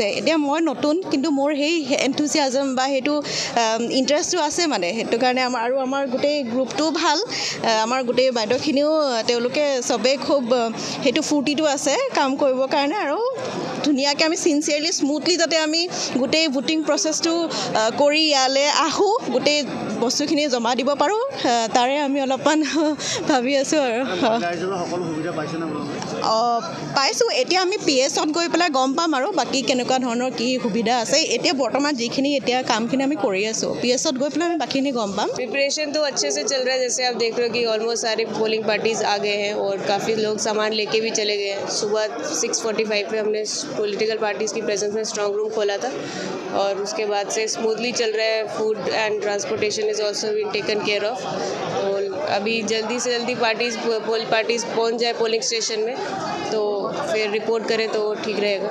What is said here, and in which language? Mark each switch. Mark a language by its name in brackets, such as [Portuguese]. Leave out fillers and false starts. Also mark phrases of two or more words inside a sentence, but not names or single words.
[Assamese] এতিয়া মই নতুন, কিন্তু মোৰ সেই এনথুচিয়াজম বা সেইটো ইণ্টাৰেষ্টটো আছে মানে, সেইটো কাৰণে আমাৰ গোটেই গ্ৰুপটোও ভাল, আমাৰ গোটেই বাইদেউখিনিও তেওঁলোকে চবেই খুব সেইটো ফূৰ্তিটো আছে কাম কৰিবৰ কাৰণে আৰু ধুনীয়াকৈ আমি [English] sincerely smoothly [Assamese] যাতে আমি গোটেই ভোটিং প্ৰচেছটো কৰি ইয়ালৈ আহোঁ, গোটেই বস্তুখিনি জমা দিব পাৰোঁ, তাৰে আমি অলপমান ভাবি আছোঁ আৰু পাইছোঁ। এতিয়া আমি PS-ত গৈ পেলাই গম পাম আৰু বাকী কেনেকুৱা ধৰণৰ কি সুবিধা আছে। এতিয়া বৰ্তমান যিখিনি এতিয়া কামখিনি আমি কৰি আছোঁ, PS-ত গৈ পেলাই আমি বাকীখিনি গম পাম। [Hindi] प्रिपरेशन तो अच्छे से चल रहा है, जैसे आप देख रहे हो कि ऑलमोस्ट सारे [English] polling parties [Hindi] आ गए हैं और काफ़ी लोग सामान लेके भी चले गए हैं। सुबह 6:45 पे हमने [English] political parties [Hindi] की प्रेजेंस में [English] strong room [Hindi] खोला था और उसके बाद से स्मूथली चल रहा है। [English] food and transportation is also been taken care of. [Hindi] तो अभी जल्दी से जल्दी [English] poll parties [Hindi] पहुंच जाए [English] polling station [Hindi] में तो फिर रिपोर्ट करें तो ठीक रहेगा।